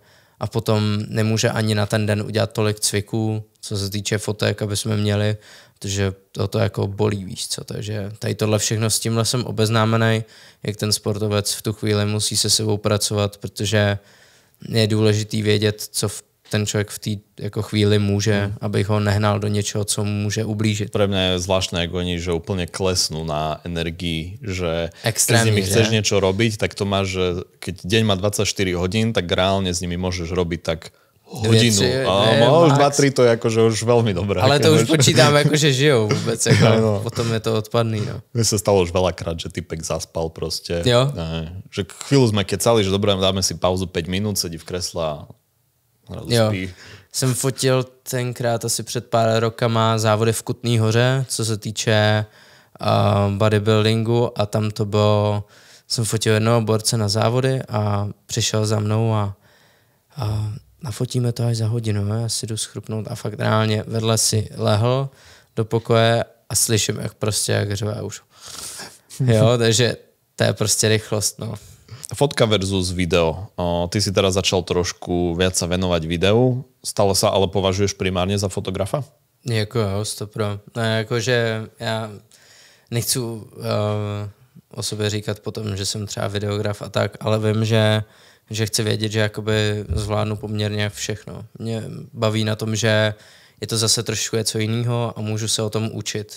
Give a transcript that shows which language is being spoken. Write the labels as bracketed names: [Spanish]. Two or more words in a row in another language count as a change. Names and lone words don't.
[Czech] A potom nemůže ani na ten den udělat tolik cviků, co se týče fotek, aby jsme měli, protože to jako bolí, víš co. Takže tady tohle všechno s tímhle jsem obeznámený, jak ten sportovec v tu chvíli musí se sebou pracovat, protože je důležitý vědět, co ten člověk v té jako chvíli může, abych ho nehnal do něčeho, co mu může ublížit. [Slovak] Pre mňa je zvláštne, ako oni, že úplne klesnú na energii, že extrémne, keď s nimi chceš niečo robiť, tak to máš, že keď deň má 24 hodín, tak reálne s nimi môžeš robiť tak hodinu. A už 2-3 to je akože už veľmi dobré. Ale to už počítám, akože žijou vôbec. [Czech] Jako, no. Potom je to odpadný. No. [Slovak] Mne sa stalo už veľakrát, že typek zaspal proste. [Czech] Jo? [Slovak] Ne, že chvíľu sme kecali, že dobré, dáme si pauzu 5 minút, sedí v kresle a [Czech] jo. Jsem fotil tenkrát asi před pár rokama závody v Kutný Hoře, co se týče bodybuildingu a tam to bylo, jsem fotil jednoho borce na závody a přišel za mnou a nafotíme to až za hodinu, já si jdu schrupnout a fakt reálně vedle si lehl do pokoje a slyším, jak řve už. Jo, takže to je prostě rychlost, no. [Slovak] Fotka versus video. Ty si teraz začal trošku viac sa venovať videu. Stále sa ale považuješ primárne za fotografa? [Czech] Jako jo, 100%. No, jakože já nechci o sobě říkat potom, že jsem třeba videograf a tak, ale vím, že chci vědět, že jakoby zvládnu poměrně všechno. Mě baví na tom, že je to zase trošku něco jiného a můžu se o tom učit.